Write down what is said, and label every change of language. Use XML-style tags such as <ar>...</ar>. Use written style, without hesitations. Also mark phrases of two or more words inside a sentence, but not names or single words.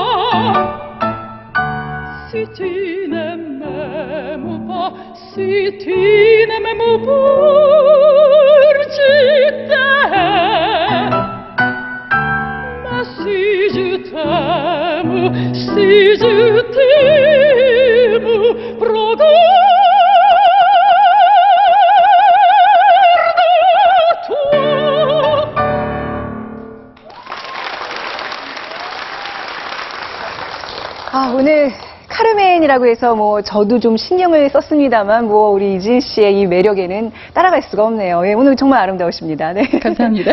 <fr>Si tu ne m'aimes pas, si tu ne m'aimes pas, je t'aime. Mais si je t'aime, si je t'aime, prends garde à toi.</fr> <ko>아, 오늘 카르멘이라고 해서 뭐 저도 좀 신경을 썼습니다만 뭐 우리 이지은 씨의 이 매력에는 따라갈 수가 없네요. 예, 오늘 정말 아름다우십니다. 네. 감사합니다.</ko>